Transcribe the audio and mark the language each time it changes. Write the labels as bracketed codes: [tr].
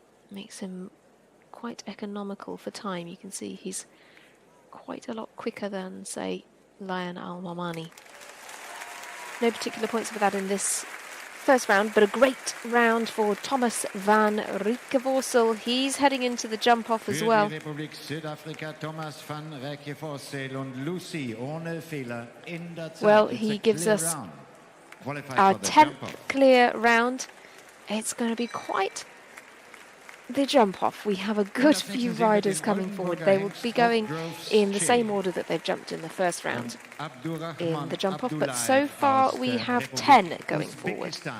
[en] Makes him quite economical for time. You can see he's quite a lot quicker than, say, Layan Al-Momani. No particular points for that in this first round, but a great round for Thomas van Rijckevorsel. He's heading into the jump-off as well. [de] Republik Südafrika, Thomas van Rijckevorsel und Lucy ohne Fehler in der Zeit. [en] Well, he gives us our 10th clear round. It's going to be quite the jump-off. We have a good few riders coming forward. They will be going in the same order that they've jumped in the first round in the jump-off, but so far we have 10 going forward.